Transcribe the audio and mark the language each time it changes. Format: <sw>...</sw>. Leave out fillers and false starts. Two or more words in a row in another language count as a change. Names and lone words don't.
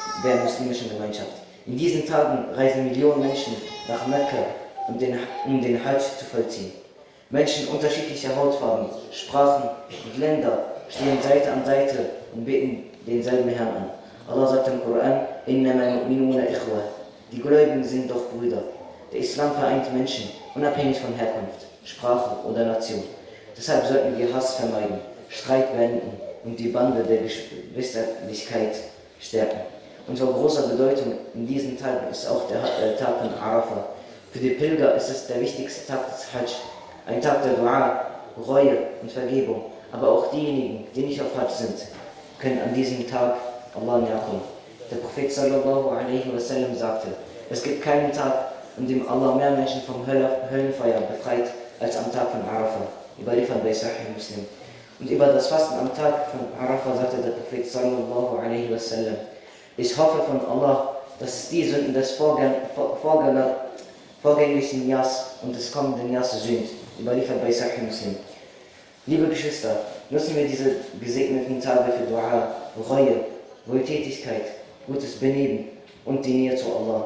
<de>In diesen Tagen reisen Millionen Menschen nach Mekka, um den Hajj zu vollziehen. Menschen unterschiedlicher Hautfarben, Sprachen und Länder stehen Seite an Seite und beten denselben Herrn an. Allah sagt im Koran,</de> <ar>إِنَّمَا الْمُؤْمِنُونَ إِخْوَةٌ.</ar> <de>Die Gläubigen sind doch Brüder. Der Islam vereint Menschen, unabhängig von Herkunft, Sprache oder Nation. Deshalb sollten wir Hass vermeiden, Streit beenden und die Bande der Geschwisterlichkeit stärken. Und von großer Bedeutung in diesen Tagen ist auch der Tag von Arafah. Für die Pilger ist es der wichtigste Tag des Hajj, ein Tag der Dua, Reue und Vergebung. Aber auch diejenigen, die nicht auf Hajj sind, können an diesem Tag Allah näher kommen. Der Prophet</de> <ar>صلى الله عليه وسلم</ar> <de>sagte, es gibt keinen Tag, an dem Allah mehr Menschen vom Höllenfeuer befreit, als am Tag von Arafah, überliefert bei Sahih Muslim. Und über das Fasten am Tag von Arafah sagte der Prophet</de> <ar>صلى الله عليه وسلم,</ar> <de>ich hoffe von Allah, dass die Sünden des vorgänglichen Jahres und des kommenden Jahres sühnt, überliefert bei Sahih Muslim. Liebe Geschwister, nutzen wir diese gesegneten Tage für Dua, Reue, Wohltätigkeit, gutes Benehmen und die Nähe zu Allah.</de>